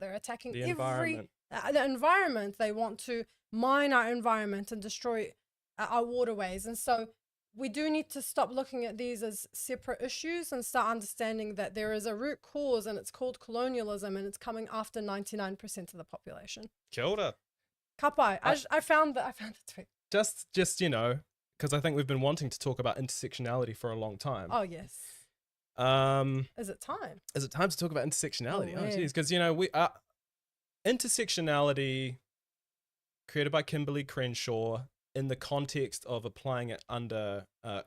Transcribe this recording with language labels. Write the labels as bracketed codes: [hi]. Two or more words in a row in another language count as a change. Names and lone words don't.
[en] They're attacking the environment. They want to mine our environment and destroy our waterways. And so we do need to stop looking at these as separate issues and start understanding that there is a root cause, and it's called colonialism, and it's coming after 99% of the population. [mi] Kia ora. Ka pai. [en] I found the tweet. Just you know, because I think we've been wanting to talk about intersectionality for a long time. Oh yes. Is it time? Is it time to talk about intersectionality? Oh, Oh, yeah. geez, because you know we intersectionality created by Kimberly Crenshaw in the context of applying it under a